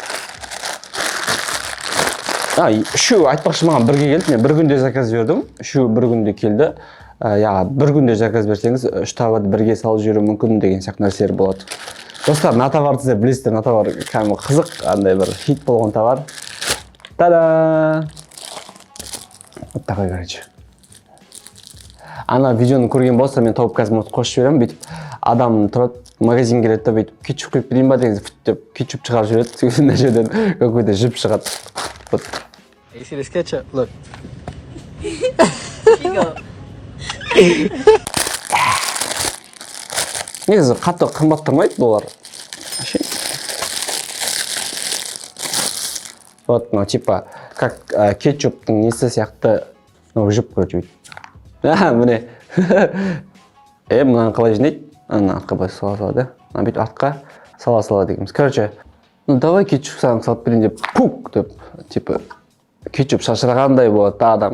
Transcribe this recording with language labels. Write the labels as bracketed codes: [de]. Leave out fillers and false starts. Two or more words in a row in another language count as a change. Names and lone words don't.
[kk] Үшеу айтпақшы маған бірге келді. Мен бір күнде заказ бердім. Үшеу бір күнде келді. Бір күнде заказ берсеңіз, 3 товарды бірге салып жүру мүмкін деген сияқты нәрселер болады. Достар, мына товарды сіздер білесіздер, мына товар кәдімгі қызық, андай бір хит болған товар. Та-да! [ru] Вот такой, [kk] короче. Ана видеоны көрген болса, мен тауып қазір қосып жіберемін, бүйтіп адам тұрады, магазинге келеді да бүйтіп кетчуп құйып берейін ба деген деп кетчуп шығарып жібереді. Мына жерден какой-то жіп шығады. Вот. [en] You see this ketchup? Look. [kk] Негізі қатты қымбат тұрмайды бұлар. [ru] Вот, ну, типа, как [kk] кетчуптың несі сияқты, ну, жіп, короче, міне. Мынаны қалай жинайды? Ана артқа былай сала да. Ана бүйтіп артқа сала дегеніміз. [ru] Короче, ну, давай [kk] кетчуп саған салып берейін деп, пук деп, типа, кетчуп шашырағандай болады да адам.